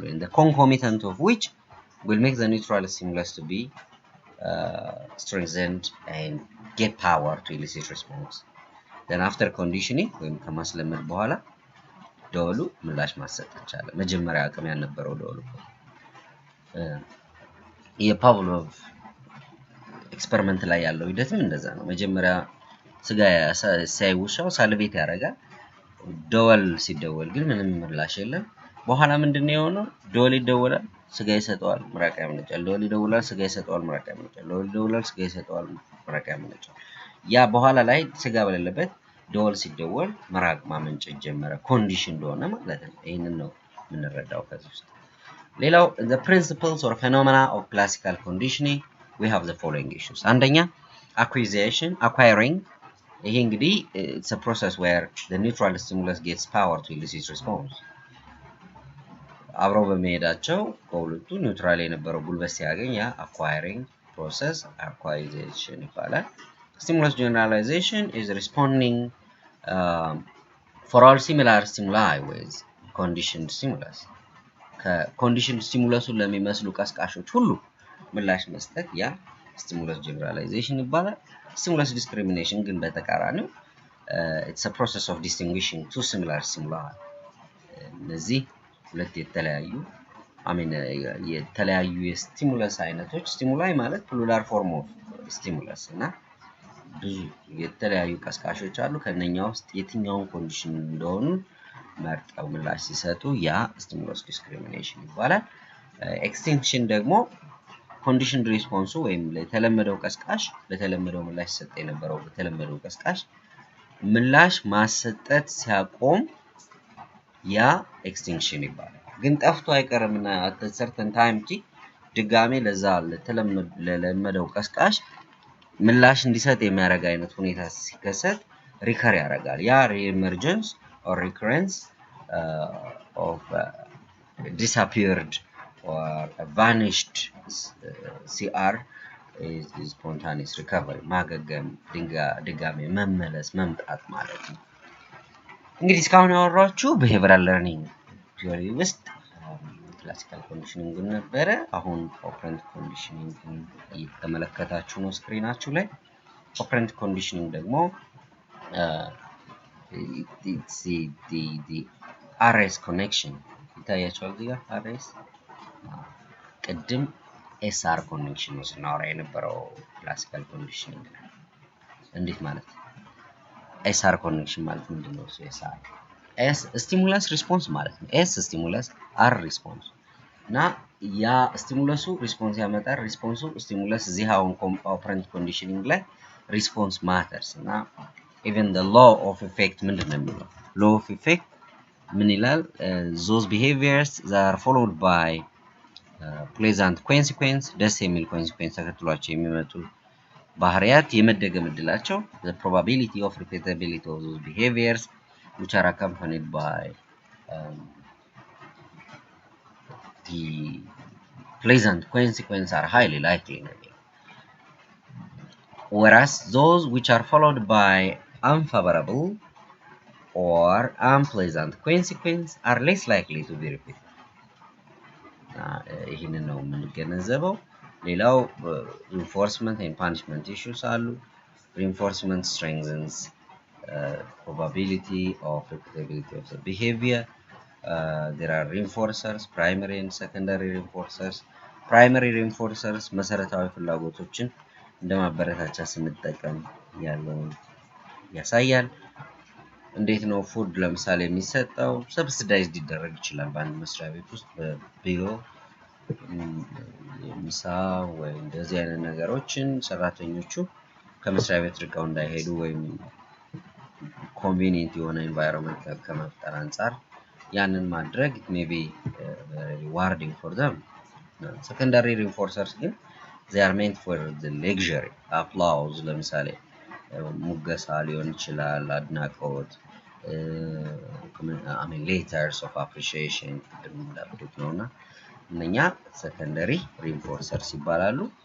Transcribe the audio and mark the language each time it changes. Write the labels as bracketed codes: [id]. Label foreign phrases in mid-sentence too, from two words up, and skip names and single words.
[en] And the concomitant of which will make the neutral stimulus to be strengthened and get power to elicit response. Then after conditioning [am] ወይም ከማስለመድ በኋላ ደወሉ ምላሽ ማሰጥ ይቻላል። መጀመሪያ አቅም ያልነበረው ደወሉ የፓቭሎቭ ኤክስፐሪመንት ላይ ያለው ሂደትም እንደዛ ነው። መጀመሪያ ስጋ ሳይውሻው ሳልቬት ያደርጋል። ደወል ሲደወል ግን ምንም ምላሽ የለም። በኋላ ምንድነው የሆነው? ደወል ይደወላል፣ ስጋ ይሰጠዋል፣ ምራቅ ያመነጫል። ደወል ይደወላል፣ ስጋ ይሰጠዋል፣ ምራቅ ያመነጫል። ደወል ይደወላል፣ ስጋ ይሰጠዋል፣ ምራቅ ያመነጫል። ያ በኋላ ላይ ስጋ በሌለበት ደወል ሲደወል ምራቅ ማመንጨት ጀመረ። ኮንዲሽን እንደሆነ ማለት ነው። ይሄንን ነው የምንረዳው ከዚህ ውስጥ። ሌላው [en] the principles or phenomena of classical conditioning we have the following issues. [am] አንደኛ acquiring. ይሄ እንግዲህ [en] it's a process where the neutral stimulus gets power to elicit response. [am] አብረው በመሄዳቸው በሁለቱ ኒውትራል የነበረው ጉልበት ሲያገኝ ያ [en] acquiring process acquisition [am] ይባላል። [en] Stimulus generalization is responding for all similar stimuli with conditioned stimulus. [am] ከኮንዲሽንድ ስቲሙለሱን ለሚመስሉ ቀስቃሾች ሁሉ ምላሽ መስጠት ያ [en] stimulus generalization [am] ይባላል። [en] Stimulus discrimination [am] ግን በተቃራኒው [en] it's a process of distinguishing two similar stimuli. [am] እነዚህ ሁለት የተለያዩ የስቲሙለስ አይነቶች ስቲሙላይ ማለት [en] plural form of stimulus [am] እና ብዙ የተለያዩ ቀስቃሾች አሉ። ከነኛ ውስጥ የትኛውን ኮንዲሽን እንደሆኑ መርጠው ምላሽ ሲሰጡ ያ [en] stimulus discrimination [am] ይባላል። ኤክስቴንሽን ደግሞ ኮንዲሽን ሪስፖንሱ ወይም ለተለመደው ቀስቃሽ ለተለመደው ምላሽ ሰጠ የነበረው ለተለመደው ቀስቃሽ ምላሽ ማሰጠት ሲያቆም ያ ኤክስቴንሽን ይባላል። ግን ጠፍቶ አይቀርምና [en] at a certain time [am] ድጋሜ ለዛ ለተለመደው ቀስቃሽ ምላሽ እንዲሰጥ የሚያደርግ አይነት ሁኔታ ሲከሰት ሪከር ያደርጋል። ያ [en] reemergence or recurrence of disappeared or vanished CR is spontaneous recovery. [am] ማገገም ድጋሜ መመለስ መምጣት ማለት ነው። እንግዲህ እስካሁን ያወራችሁ [en] behavioral learning [am] ቲዮሪ ውስጥ [en] classical conditioning [am] ነበረ። አሁን [en] operant conditioning [am] እየተመለከታችሁ ነው ስክሪናችሁ ላይ። [en] operant conditioning [am] ደግሞ [en] it's the RS connection [am] ይታያችኋል እዚህ ጋር RS ቅድም [en] SR connection [am] ነው ስናወራ የነበረው [en] classical conditioning [am] እንዴት ማለት [en] SR connection [am] ማለት ምንድነው? SR S stimulus response ማለት ነው። S stimulus R response እና ያ ስቲሙለሱ ሪስፖንስ ያመጣል። ሪስፖንሱ ስቲሙለስ እዚህ አሁን [en] operant conditioning [am] ላይ [en] response matters [am] እና [en] even the law of effect [am] ምንድነው የሚለው? [en] law of effect [am] ምን ይላል? [en] those behaviors that are followed by pleasant consequence [am] ደስ የሚል [en] consequence [am] ተከትሏቸው የሚመጡ ባህሪያት የመደገም እድላቸው [en] the probability of repeatability of those behaviors which are accompanied by the pleasant consequences are highly likely. Whereas those which are followed by unfavorable or unpleasant consequences are less likely to be repeated. [am] ይህንን ነው የምንገነዘበው። ሌላው [en] reinforcement and punishment issues [am] አሉ. [en] Reinforcement strengthens probability of repeatability of the behavior. There are reinforcers, primary and secondary reinforcers. Primary reinforcers [am] መሰረታዊ ፍላጎቶችን እንደማበረታቻ ስንጠቀም ያለውን ያሳያል። እንዴት ነው ፉድ ለምሳሌ የሚሰጠው ሰብሲዳይዝድ ሊደረግ ይችላል በአንድ መስሪያ ቤት ውስጥ በቢሮ ምሳ ወይ እንደዚህ አይነት ነገሮችን ሰራተኞቹ ከመስሪያ ቤት ርቀው እንዳይሄዱ ወይም ኮንቬኒየንት የሆነ ኤንቫይሮንመንት ከመፍጠር አንፃር ያንን ማድረግ [en] it may be rewarding for them. Secondary reinforcers ግን they are meant for the luxury applause [am] ለምሳሌ ሙገሳ ሊሆን ይችላል አድናቆት [en] I mean letters of appreciation [am] እንደምንላበት ነውና እነኛ [en] secondary reinforcers ይባላሉ